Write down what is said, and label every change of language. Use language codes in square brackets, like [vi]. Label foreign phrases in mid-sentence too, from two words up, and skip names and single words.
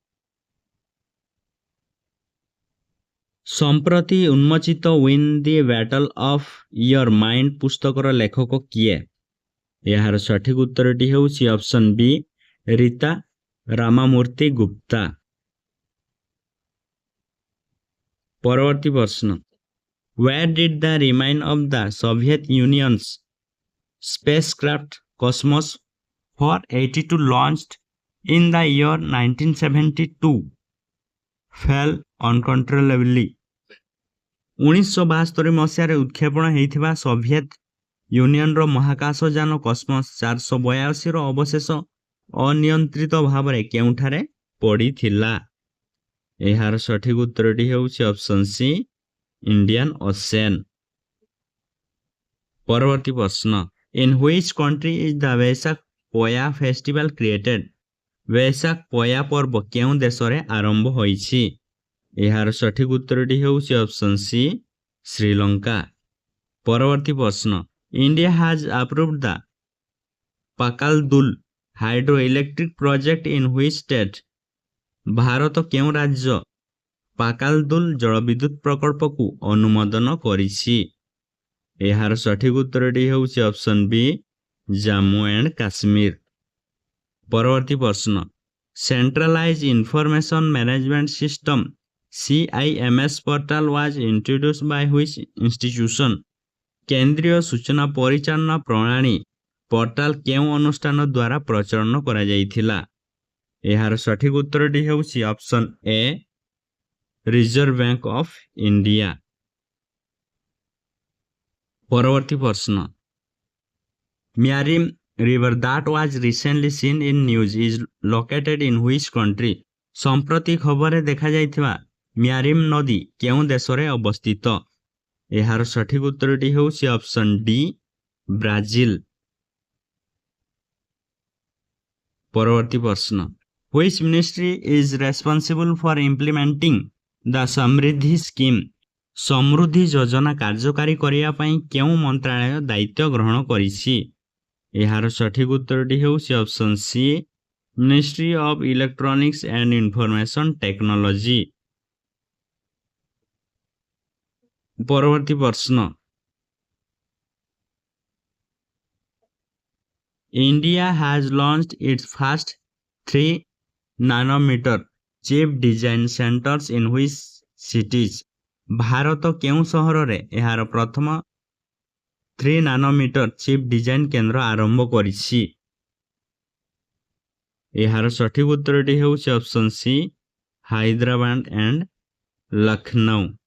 [or] ସମ୍ପ୍ରତି ଉନ୍ମୋଚିତ ୱିନ୍ ଦି ବ୍ୟାଟଲ୍ ଅଫ୍ ୟୋର ମାଇଣ୍ଡ ପୁସ୍ତକର ଲେଖକ କିଏ? ଏହାର ସଠିକ ଉତ୍ତରଟି ହେଉଛି [en] option B [or] ରୀତା ରାମାମୂର୍ତ୍ତି ଗୁପ୍ତା। ପରବର୍ତ୍ତୀ ପ୍ରଶ୍ନ [en] Where did the remain of the Soviet Union's spacecraft Cosmos 482 launched in the year 1972 fell uncontrollably? [or] 1972 ମସିହାରେ ଉତ୍କ୍ଷେପଣ ହୋଇଥିବା ସୋଭିଏତ ୟୁନିୟନର ମହାକାଶଯାନ କସ୍ମସ୍ 482ର ଅବଶେଷ ଅନିୟନ୍ତ୍ରିତ ଭାବରେ କେଉଁଠାରେ ପଡ଼ିଥିଲା? ଏହାର ସଠିକ ଉତ୍ତରଟି ହେଉଛି [en] option C Indian Ocean. [or] ପରବର୍ତ୍ତୀ ପ୍ରଶ୍ନ [en] In which country is the Vesak Poya festival created? [or] ବୈଶାଖ ପୟା ପର୍ବ କେଉଁ ଦେଶରେ ଆରମ୍ଭ ହୋଇଛି? ଏହାର ସଠିକ ଉତ୍ତରଟି ହେଉଛି [en] option C [or] ଶ୍ରୀଲଙ୍କା। ପରବର୍ତ୍ତୀ ପ୍ରଶ୍ନ [en] India has approved the Pakal Dul hydro electric project in which state? [or] ଭାରତ କେଉଁ ରାଜ୍ୟ ପାକାଲଦୁଲ ଜଳବିଦ୍ୟୁତ ପ୍ରକଳ୍ପକୁ ଅନୁମୋଦନ କରିଛି? ଏହାର ସଠିକ ଉତ୍ତରଟି ହେଉଛି [en] option B [or] ଜାମ୍ମୁ ଆଣ୍ଡ କାଶ୍ମୀର। ପରବର୍ତ୍ତୀ ପ୍ରଶ୍ନ, [en] Centralized Information Management System CIMS portal was introduced by which institution? [or] କେନ୍ଦ୍ରୀୟ ସୂଚନା ପରିଚାଳନା ପ୍ରଣାଳୀ ପୋର୍ଟାଲ କେଉଁ ଅନୁଷ୍ଠାନ ଦ୍ୱାରା ପ୍ରଚଳନ କରାଯାଇଥିଲା? ଏହାର ସଠିକ ଉତ୍ତରଟି ହେଉଛି [en] option A, [or] ରିଜର୍ଭ ବ୍ୟାଙ୍କ ଅଫ ଇଣ୍ଡିଆ। ପରବର୍ତ୍ତୀ ପ୍ରଶ୍ନ, [en] ମ୍ୟାରିମ୍ river that was recently seen in news is located in which country? [or] ସମ୍ପ୍ରତି ଖବରରେ ଦେଖାଯାଇଥିବା ମ୍ୟାରିମ୍ ନଦୀ କେଉଁ ଦେଶରେ ଅବସ୍ଥିତ? ଏହାର ସଠିକ ଉତ୍ତରଟି ହେଉଛି [en] option D, [or] ବ୍ରାଜିଲ। ପରବର୍ତ୍ତୀ ପ୍ରଶ୍ନ, [en] which ministry is responsible for implementing the ସମୃଦ୍ଧି ସ୍କିମ୍? [or] ସମୃଦ୍ଧି ଯୋଜନା କାର୍ଯ୍ୟକାରୀ କରିବା ପାଇଁ କେଉଁ ମନ୍ତ୍ରାଳୟ ଦାୟିତ୍ୱ ଗ୍ରହଣ କରିଛି? ଏହାର ସଠିକ ଉତ୍ତରଟି ହେଉଛି [en] option C, [or] ମିନିଷ୍ଟ୍ରି ଅଫ୍ ଇଲେକ୍ଟ୍ରୋନିକ୍ସ ଆଣ୍ଡ ଇନଫର୍ମେସନ୍ ଟେକ୍ନୋଲୋଜି। ପରବର୍ତ୍ତୀ ପ୍ରଶ୍ନ, [en] India has launched its first 3nm chip design centers in which cities? [or] ଭାରତ କେଉଁ ସହରରେ ଏହାର ପ୍ରଥମ 3nm ଚିପ୍ ଡିଜାଇନ କେନ୍ଦ୍ର ଆରମ୍ଭ କରିଛି? ଏହାର ସଠିକ ଉତ୍ତରଟି ହେଉଛି [en] option C, [or] ହାଇଦ୍ରାବାଦ ଆଣ୍ଡ ଲକ୍ଷ୍ନୌ।